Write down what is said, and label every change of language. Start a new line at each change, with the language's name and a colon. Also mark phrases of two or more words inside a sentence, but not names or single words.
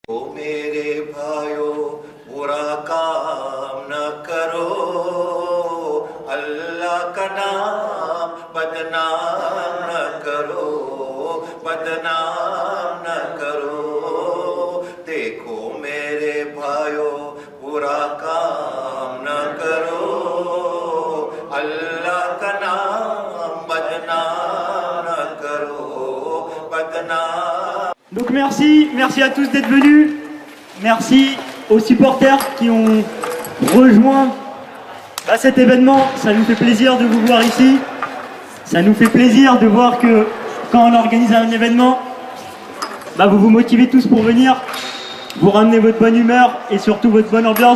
Hindi: ओ मेरे भाइयों बुरा काम न करो, अल्लाह का नाम बदनाम न करो, बदनाम न करो। देखो मेरे भाइयों बुरा काम न करो, अल्लाह का नाम बदनाम न करो, बदनाम।
French: Donc merci à tous d'être venus, merci aux supporters qui ont rejoint cet événement, ça nous fait plaisir de vous voir ici, ça nous fait plaisir de voir que quand on organise un événement, vous vous motivez tous pour venir, vous ramenez votre bonne humeur et surtout votre bonne ambiance.